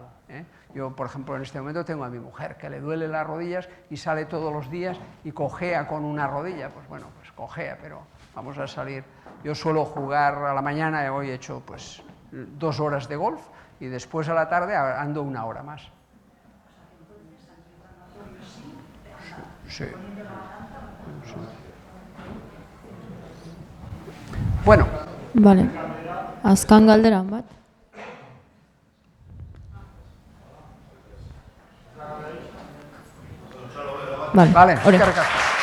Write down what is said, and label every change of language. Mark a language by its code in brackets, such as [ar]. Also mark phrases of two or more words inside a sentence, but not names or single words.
[es] Yo, por ejemplo, en este momento tengo a mi mujer que le duele las rodillas y sale todos los días y cojea con una rodilla. Pues bueno, pues cojea, pero vamos a salir. Yo suelo jugar a la mañana, hoy he hecho pues 2 horas de golf y después a la tarde ando 1 hora más. Sí. Bueno. [eu] Vale. Azken galderan bat. Vale. Vale, Hori. eskerrik asko.